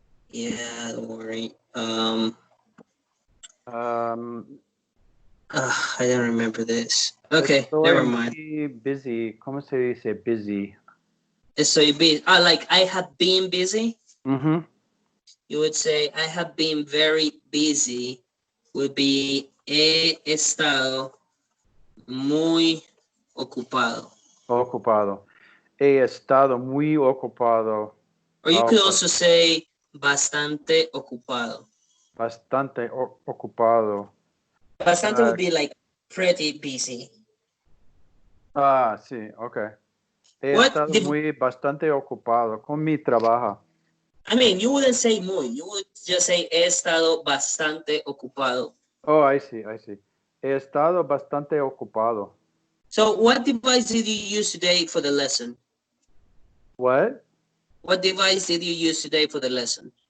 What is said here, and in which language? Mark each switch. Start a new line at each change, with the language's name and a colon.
English: Yeah, don't worry. I don't remember this. Okay, never mind.
Spanish: Busy. ¿Cómo se dice busy?
English: Estoy busy. Like I have been busy. Mm-hmm. You would say I have been very busy. Would be
Spanish: he estado muy ocupado. Ocupado. He estado muy ocupado.
English: Or you could also say
Spanish: bastante ocupado. Bastante ocupado.
English: Bastante would be like pretty busy.
Spanish: Ah, sí, okay. He estado bastante ocupado con mi trabajo.
English: I mean, you wouldn't say muy. You would just say
Spanish: he estado bastante ocupado.
English: Oh, I see.
Spanish: He estado bastante ocupado.
English: So what device did you use today for the lesson? What? What device did you use today for the lesson?